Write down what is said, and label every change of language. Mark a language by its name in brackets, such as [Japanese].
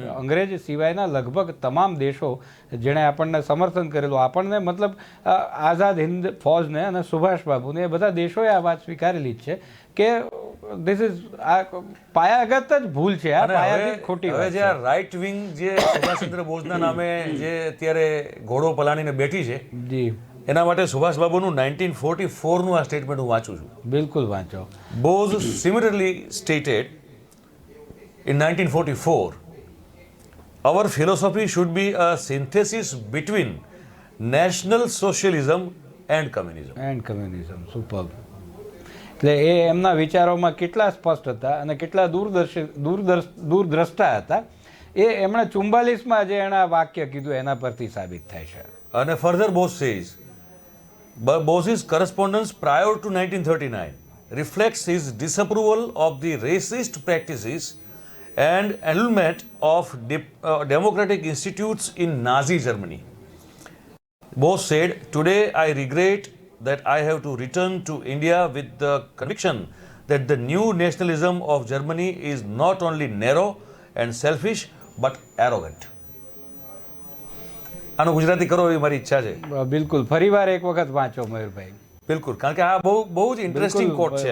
[Gujarati] અંગ્રેજ સિવાયના લગભગ તમામ દેશો જેણે આપણને સમર્થન કરેલું, આપણને મતલબ આઝાદ હિન્દ ફૌજને અને સુભાષ બાબુને, એ બધા દેશોએ આ વાત સ્વીકારેલી જ છે કે ધીસ ઇઝ આ પાયાગત જ ભૂલ છે, આ પાયાથી ખોટી હવે જે આ રાઇટ વિંગ જે સુભાષચંદ્ર બોઝના નામે જે અત્યારે ઘોડો પલાણીને બેઠી છે, જી, એના માટે સુભાષ બાબુનું 1944નું આ સ્ટેટમેન્ટ હું વાંચું છું. બિલકુલ વાંચો. [English] Bose similarly stated in 1944, our philosophy should be a synthesis between national socialism and communism. [Gujarati] Super. એટલે એ એમના વિચારોમાં કેટલા સ્પષ્ટ હતા અને કેટલા દૂરદ્રષ્ટા હતા, એ એમણે 44માં જે એના વાક્ય કીધું એના પરથી સાબિત થાય છે. [English] અને further Bose says, Bose's correspondence prior to 1939 reflects his disapproval of the racist practices and annulment of democratic institutes in Nazi Germany. Bose said, "Today I regret that I have to return to India with the conviction that the new nationalism of Germany is not only narrow and selfish but arrogant." [Gujarati] આનું ગુજરાતી કરો એવી મારી ઈચ્છા છે. બિલકુલ, ફરીવાર એક વખત વાંચો મયુરભાઈ. બિલકુલ, કારણ કે આ બહુ જ ઇન્ટરેસ્ટિંગ કોટ છે.